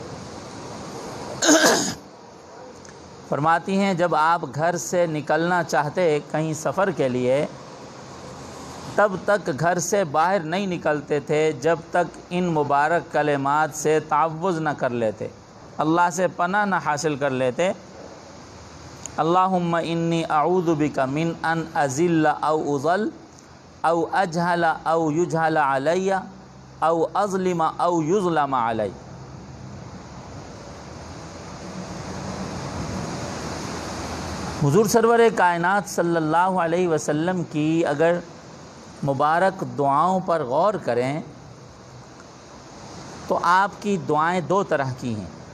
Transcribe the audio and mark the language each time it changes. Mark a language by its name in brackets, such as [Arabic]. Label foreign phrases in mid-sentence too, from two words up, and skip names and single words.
[Urdu] فرماتی ہیں جب آپ گھر سے نکلنا چاہتے کہیں سفر کے لیے تب تک گھر سے باہر نہیں نکلتے تھے جب تک ان مبارک کلمات سے تعوذ نہ کر لیتے، اللہ سے پناہ نہ حاصل کر لیتے۔ [Arabic] اللہم انی اعوذ بک من ان اذل او اضل او اجہل او یجہل علی او اظلم او یظلم علی۔ [Urdu] حضور سرور کائنات [Arabic] صلی اللہ علیہ وسلم [Urdu] کی اگر مبارک دعاؤں پر غور کریں تو آپ کی دعائیں 2 طرح کی ہیں۔